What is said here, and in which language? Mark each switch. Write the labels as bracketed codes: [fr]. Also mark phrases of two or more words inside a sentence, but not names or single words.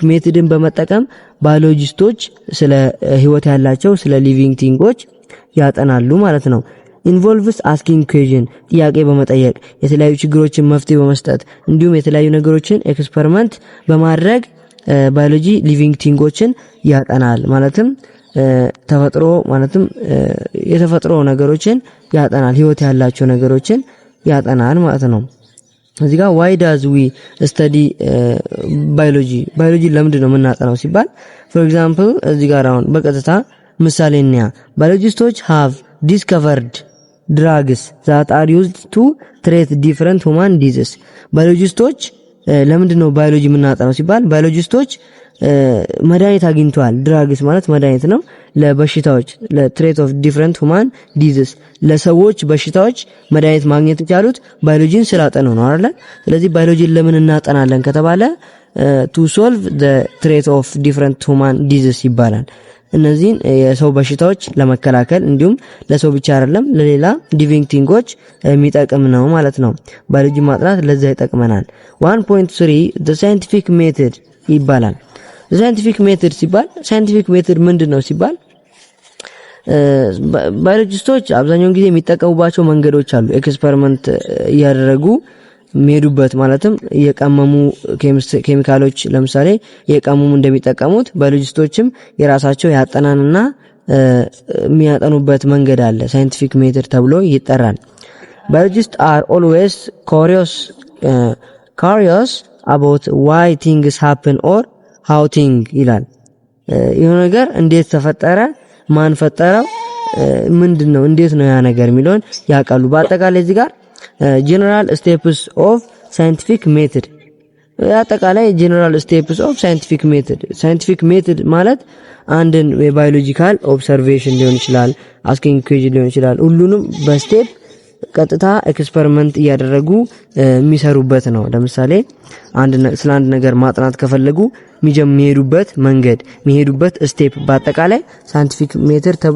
[am] ሜቶድን በመጠቀም ባዮሎጂስቶች ስለ ህይወት ያላቸው ስለ [en] living things [am] ያጠናሉ ማለት ነው። [en] involves asking question [am] ጥያቄ በመጠየቅ የተለያዩ ችግሮችን መፍትሄ በመስጠት እንዲሁም የተለያዩ ነገሮችን ኤክስፐሪመንት በማድረግ ባዮሎጂ [en] living things [am] ያጠናል። ማለትም ተፈጥሮ ማለትም የተፈጥሮ ነገሮችን ያጠናል፣ ህይወት ያላቸው ነገሮችን ያጠናል ማለት ነው። እዚህ ጋር [en] why does we study [am] biology ለምንድን ነው የምናጠናው ሲባል [en] for example [am] እዚህ ጋር አሁን በቀጥታ ምሳሌ እንያ [en] biologists have discovered drugs that are used to treat different human diseases። [am] ባዮሎጂስቶች ለምንድን ነው ባዮሎጂ የምናጠናው ሲባል ባዮሎጂስቶች መድኃኒት አግኝተዋል። ድራግስ ማለት መድኃኒት ነው ለበሽታዎች [en] for treat of different human disease [am] ለሰዎች በሽታዎች መድኃኒት ማግኘት የቻሉት ባዮሎጂን ስላጠኑ ነው አይደል? ስለዚህ ባዮሎጂን ለምን እናጠናለን ከተባለ [en] to solve the trait of different human disease [am] ይባላል። እነዚህን የሰው በሽታዎች ለመከላከል እንዲሁም ለሰው ብቻ አይደለም ለሌላ [en] living things [am] የሚጠቅም ነው ማለት ነው። ባዮሎጂ ማጥናት ለዛ ይጠቅመናል። 1.3 [en] the scientific method [am] ይባላል። [en] scientific method [am] ሲባል [en] scientific method [am] ምንድነው ሲባል ባዮሎጂስቶች አብዛኛውን ጊዜ የሚጠቀሙባቸው መንገዶች አሉ። ኤክስፐሪመንት እያደረጉ የሚሄዱበት ማለትም የቀመሙ ኬሚካሎች ለምሳሌ የቀመሙ እንደሚጠቀሙት ባዮሎጂስቶችም የራሳቸው ያጠናንና የሚያጠኑበት መንገድ አለ። [en] scientific method [am] ተብሎ ይጠራል። ባዮሎጂስት [en] are always curious about why things happen or how [am] thing ይላል። ይሄ ነገር እንዴት ተፈጠረ፣ ማን ፈጠረው፣ ምንድነው፣ እንዴት ነው ያ ነገር የሚለውን ያውቃሉ። በአጠቃላይ እዚህ ጋር [en] general steps of scientific method [am] አጠቃላይ [en] general steps of scientific method [am] ማለት አንድን የባዮሎጂካል ኦብዘርቬሽን ሊሆን ይችላል፣ [en] asking question [am] ሊሆን ይችላል። ሁሉንም በስቴፕ ቀጥታ ኤክስፐሪመንት እያደረጉ የሚሰሩበት ነው። ለምሳሌ ስለ አንድ ነገር ማጥናት ከፈለጉ የሚሄዱበት መንገድ የሚሄዱበት ስቴፕ በአጠቃላይ [en] scientific method [am] ተብሎ